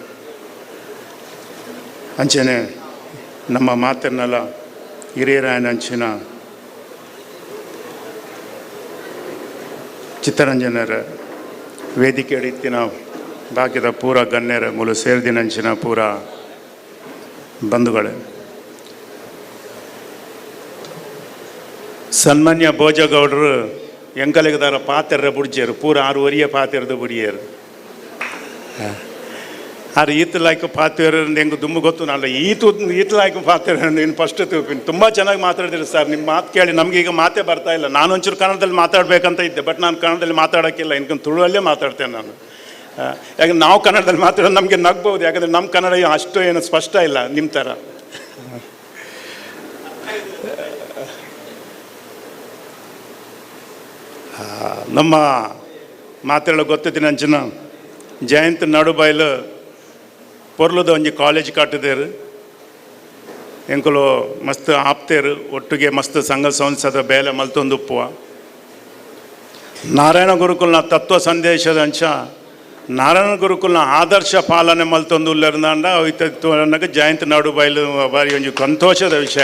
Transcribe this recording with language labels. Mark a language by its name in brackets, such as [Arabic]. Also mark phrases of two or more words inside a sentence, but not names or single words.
[Tulu] ಅಂಚನೆ ನಮ್ಮ ಮಾತಿರ್ನಲ್ಲ ಹಿರಿಯರಾಯನಂಚಿನ ಚಿತ್ತರಂಜನರ, ವೇದಿಕೆ ಇತ್ತಿನ ಭಾಗ್ಯದ ಪೂರ ಗಣ್ಯರ ಮೂಲ ಸೇರಿದಿನಂಚಿನ ಪೂರ ಬಂಧುಗಳೇ, ಸನ್ಮಾನ್ಯ ಭೋಜಗೌಡರು ಎಂಕಲಿಗದಾರ ಪಾತೆರ ಬುಡ್ಜಿಯರು ಪೂರ 6 ವರಿಯ ಪಾತೆರದ ಬುಡಿಯರು. ಆರು ಈತಲಾಯ್ಕ ಪಾತೆರ ಹೆಂಗೆ ತುಂಬ ಗೊತ್ತು, ನಾನು ಈತಲಾಯ್ಕ ಪಾತೆರ ನೀನು ಫಸ್ಟ್ ತಿಳ್ಕೊಂಡು [Kannada] ತುಂಬ ಚೆನ್ನಾಗಿ ಮಾತಾಡಿದ್ರಿ ಸರ್. ನಿಮ್ಮ ಮಾತು ಕೇಳಿ ನಮಗೀಗ ಮಾತೇ ಬರ್ತಾ ಇಲ್ಲ. ನಾನು ಒಂಚೂರು ಕನ್ನಡದಲ್ಲಿ ಮಾತಾಡಬೇಕಂತ ಇದ್ದೆ, ಬಟ್ ನಾನು ಕನ್ನಡದಲ್ಲಿ ಮಾತಾಡೋಕ್ಕಿಲ್ಲ, ಇನ್ಕೊಂಡು ತುಳುವಲ್ಲೇ ಮಾತಾಡ್ತೇನೆ ನಾನು. ಯಾಕಂದ್ರೆ ನಾವು ಕನ್ನಡದಲ್ಲಿ ಮಾತಾಡೋದು ನಮಗೆ ನಗ್ಬೋದು, ಯಾಕಂದರೆ ನಮ್ಮ ಕನ್ನಡ ಅಷ್ಟು ಏನು ಸ್ಪಷ್ಟ ಇಲ್ಲ ನಿಮ್ಮ ಥರ. [Tulu] ನಮ್ಮ ಮಾತಾಡೋ ಗೊತ್ತಿದ್ದೀನಿ ಅಂಚಿನ ಜಯಂತ್ ನಡುಬೈಲು ಪೊರ್ಲುದ ಒಂಜಿ ಕಾಲೇಜ್ ಕಟ್ಟಿದೇರು, ಎಂಕಲು ಮಸ್ತ್ ಆಪ್ತೇರು, ಒಟ್ಟಿಗೆ ಮಸ್ತ್ ಸಂಘ ಸಂಸ್ಥದ ಬೇಲೆ ಮಲ್ತೊಂದು ಉಪ್ಪುವ ನಾರಾಯಣ ಗುರುಕುಲ್ನ ತತ್ವ ಸಂದೇಶದ ಅಂಚ ನಾರಾಯಣ ಗುರುಕುಲ್ನ ಆದರ್ಶ ಪಾಲನೆ ಮಲ್ತೊಂದು ಉಲ್ಲರ್ನಾಂಡ ಅವಕ್ಕೆ ಜಯಂತ್ ನಡುಬೈಲು ಬಾರಿ ಒಂಜಿ ಸಂತೋಷದ ವಿಷಯ.